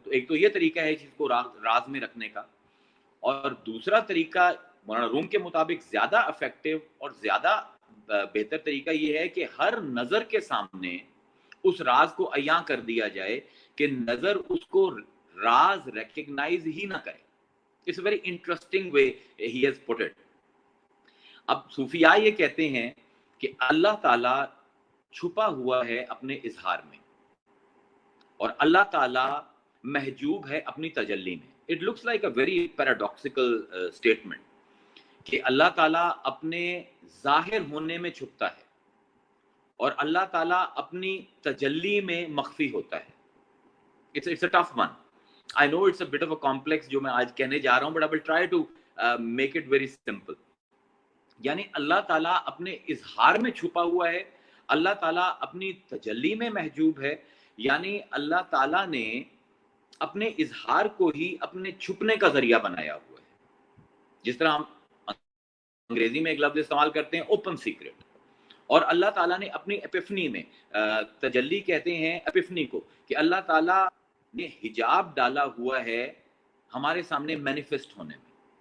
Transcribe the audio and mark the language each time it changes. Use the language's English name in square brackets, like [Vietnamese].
[Urdu] تو ایک تو یہ طریقہ ہے چیز کو راز میں رکھنے کا، اور دوسرا طریقہ مولانا روم کے مطابق زیادہ افیکٹو اور زیادہ بہتر طریقہ یہ ہے کہ ہر نظر کے سامنے اس راز کو عیاں کر دیا جائے کہ نظر اس کو راز ریکگنائز ہی نہ کرے. [English] It's a very interesting way he has put it. [Urdu] اب صوفیاء یہ کہتے ہیں کہ اللہ تعالیٰ چھپا ہوا ہے اپنے اظہار میں، اور اللہ تعالیٰ محجوب ہے اپنی تجلی میں. [English] It looks like a very paradoxical statement [Urdu] کہ اللہ تعالیٰ اپنے ظاہر ہونے میں چھپتا ہے اور اللہ تعالیٰ اپنی تجلی میں مخفی ہوتا ہے. [English] It's a tough one. I know it's a bit of a complex [Urdu] جو میں آج کہنے جا رہا ہوں, [English] but I will try to make it very simple. [Urdu] یعنی اللہ تعالیٰ اپنے اظہار میں چھپا ہوا ہے, اللہ تعالیٰ اپنی تجلی میں محجوب ہے. یعنی اللہ تعالیٰ نے اپنے اظہار کو ہی اپنے چھپنے کا ذریعہ بنایا ہوا ہے. جس طرح ہم انگریزی میں ایک لفظ استعمال کرتے ہیں اوپن سیکرٹ, اور اللہ تعالیٰ نے اپنی اپیفنی میں, تجلی کہتے ہیں اپیفنی کو, کہ اللہ تعالیٰ نے حجاب ڈالا ہوا ہے ہمارے سامنے مینیفیسٹ ہونے میں.